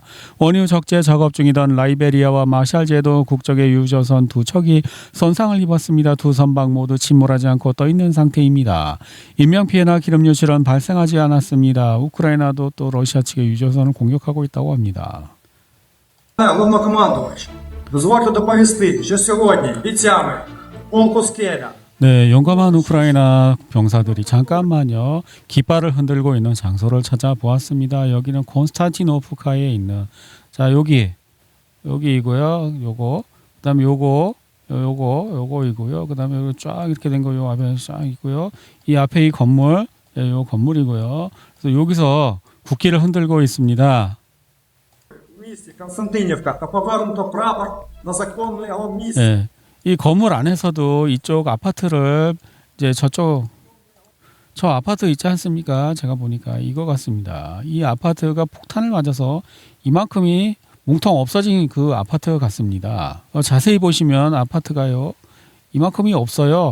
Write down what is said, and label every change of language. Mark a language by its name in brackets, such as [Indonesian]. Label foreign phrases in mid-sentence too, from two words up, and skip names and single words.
[Korean] 원유 적재 작업 중이던 라이베리아와 마샬제도 국적의 유조선 2척이 손상을 입었습니다. 두 선박 모두 침몰하지 않고 떠있는 상태입니다. 인명피해나 기름 유실은 발생하지 않았습니다. 우크라이나도 또 러시아 측의 유조선을 공격하고 있다고 합니다. [Ukrainian] Головнокомандувач, дозвольте доповісти, що сьогодні бійцями полку Скеля [Korean] 네, 용감한 우크라이나 병사들이 잠깐만요. 깃발을 흔들고 있는 장소를 찾아보았습니다. 여기는 콘스탄티노프카에 있는, 자, 여기이고요. 요거, 그다음에 요거이고요. 그다음에 여기 쫙 이렇게 된 거 요 앞에 쫙 있고요. 이 앞에 이 건물, 요 건물이고요. 그래서 여기서 국기를 흔들고 있습니다. [Ukrainian] в місті Константинівка та повернуто прапор на законному місці. [Korean] 네. 이 건물 안에서도 이쪽 아파트를 이제 저 아파트 있지 않습니까? 제가 보니까 이거 같습니다. 이 아파트가 폭탄을 맞아서 이만큼이 뭉텅 없어진 그 아파트 같습니다. 자세히 보시면 아파트가요, 이만큼이 없어요.